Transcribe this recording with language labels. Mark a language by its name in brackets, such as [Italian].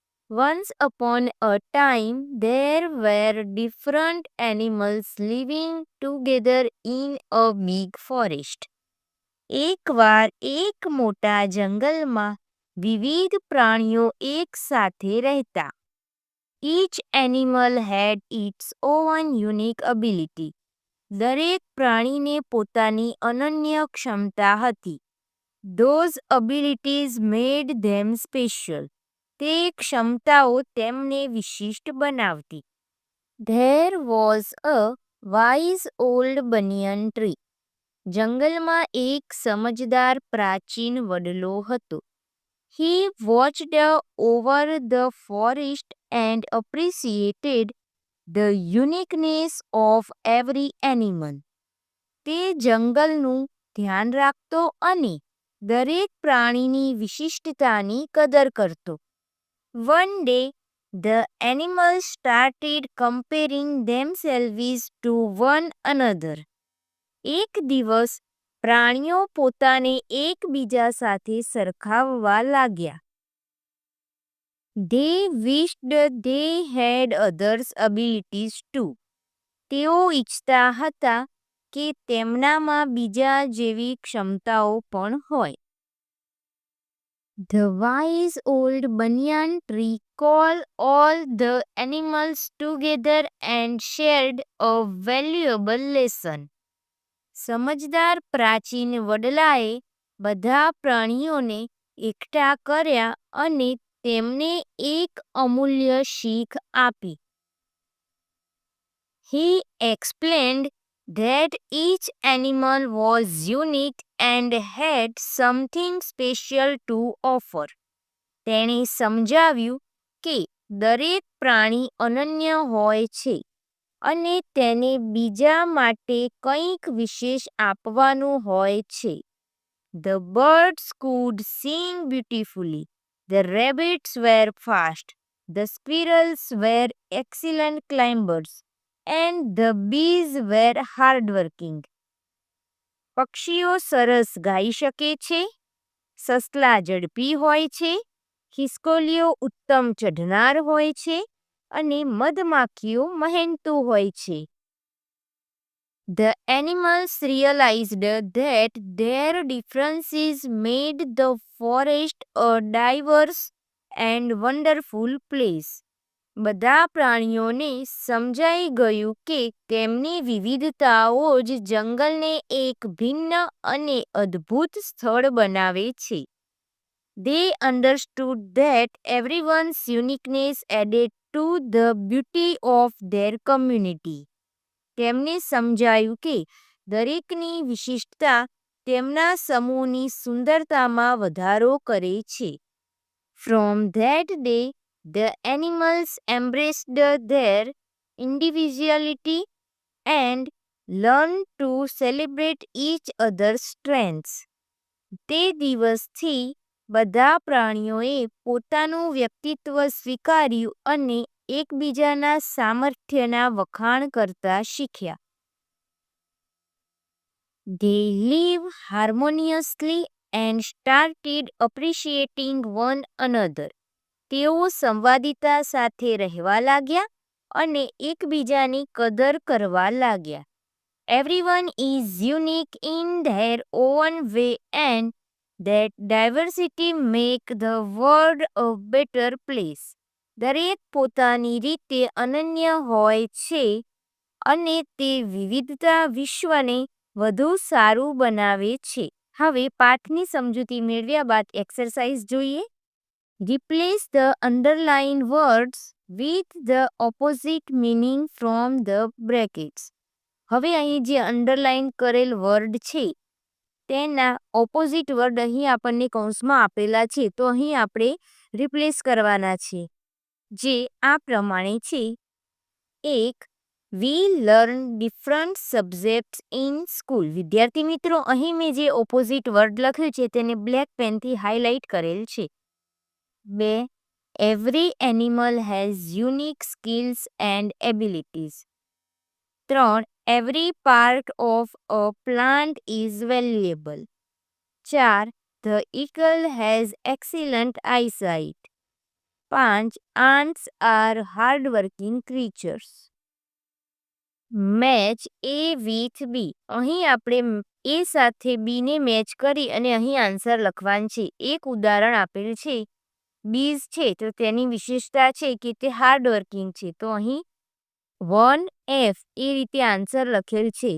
[English] Once upon a time there were different animals living together in a big forest. [Gujarati] એકવાર એક મોટા જંગલમાં વિવિધ પ્રાણીઓ એક સાથે રહેતા. [English] Each animal had its own unique ability. [Gujarati] દરેક પ્રાણીને પોતાની અનન્ય ક્ષમતા હતી. [English] Those abilities made them special. [Gujarati] તે ક્ષમતાઓ તેમને વિશિષ્ટ બનાવતી. [English] There was a wise old banyan tree. [Gujarati] જંગલમાં એક સમજદાર પ્રાચીન વડલો હતો. [English] He watched over the forest and appreciated the uniqueness of every animal. [Gujarati] તે જંગલનું ધ્યાન રાખતો અને દરેક પ્રાણીની વિશિષ્ટતાની કદર કરતો. [English] One day, the animals started comparing themselves to one another. [Gujarati] એક દિવસ પ્રાણીઓ પોતાને એકબીજા સાથે સરખાવવા લાગ્યા. [English] They wished they had others' abilities too. [Gujarati] તેઓ ઈચ્છતા હતા કે તેમનામાં બીજા જેવી ક્ષમતાઓ પણ હોય. [English] The wise old banyan tree called all the animals together and shared a valuable lesson. [Gujarati] સમજદાર પ્રાચીન વડલાએ બધા પ્રાણીઓને એકઠા કર્યા અને તેમને એક અમૂલ્ય શીખ આપી. [English] He explained that each animal was unique and had something special to offer. [Gujarati] તેણે સમજાવ્યું કે દરેક પ્રાણી અનન્ય હોય છે અને તેને બીજા માટે કંઈક વિશેષ આપવાનું હોય છે. [English] The birds could sing beautifully. The rabbits were fast. The squirrels were excellent climbers. And the bees were hardworking. [Gujarati] પક્ષીઓ સરસ ગાઈ શકે છે, સસલા ઝડપી હોય છે, ખિસકોલીઓ ઉત્તમ ચઢનાર હોય છે અને મધમાખીઓ મહેનતુ હોય છે. [English] The animals realized that their differences made the forest a diverse and wonderful place. [Gujarati] બધા પ્રાણીઓને સમજાઈ ગયું કે તેમની વિવિધતાઓ જ જંગલને એક ભિન્ન અને અદ્ભુત સ્થળ બનાવે છે. [English] They understood that everyone's uniqueness added to the beauty of their community. [Gujarati] તેમને સમજાયું કે દરેકની વિશિષ્ટતા તેમના સમૂહની સુંદરતામાં વધારો કરે છે. [English] From that day, the animals embraced their individuality and learned to celebrate each other's strengths. [Gujarati] તે દિવસથી બધા પ્રાણીઓએ પોતાનું વ્યક્તિત્વ સ્વીકાર્યું અને એકબીજાના સામર્થ્યના વખાણ કરતા શીખ્યા. [English] They lived harmoniously and started appreciating one another. [Gujarati] તેઓ સંવાદિતા સાથે રહેવા લાગ્યા અને એકબીજાની કદર કરવા લાગ્યા. [English] Everyone is unique in their own way and that diversity make the world a better place. [Gujarati] દરેક પોતાની રીતે અનન્ય હોય છે અને તે વિવિધતા વિશ્વને વધુ સારું બનાવે છે. હવે પાઠની સમજૂતી મેળવ્યા બાદ એક્સરસાઇઝ જોઈએ. [English] Replace the underlined words with the opposite meaning from the brackets. [Gujarati] હવે અહીં જે અંડરલાઇન કરેલ વર્ડ છે તેના ઓપોઝિટ વર્ડ અહીં આપણને કૌંસમાં આપેલા છે, તો અહીં આપણે રિપ્લેસ કરવાના છે, જે આ પ્રમાણે છે. 1. [English] We learn different subjects in school. [Gujarati] વિદ્યાર્થી મિત્રો, અહીં મેં જે ઓપોઝિટ વર્ડ લખ્યું છે તેને બ્લેક પેનથી હાઇલાઇટ કરેલ છે. 2. [English] Every animal has unique skills and abilities. 3. Every part of a plant is valuable. 4. The eagle has excellent eyesight. 5. ants are hardworking creatures. Match A with B. [Gujarati] અહીં આપણે એ સાથે બીને match કરી અને અહીં આન્સર લખવાનું છે. એક ઉદાહરણ આપેલ છે, બીઝ છે, તો તેની વિશેષતા છે કે તે હાર્ડવર્કિંગ છે, તો અહીં 1F એ રીતે આન્સર લખેલ છે.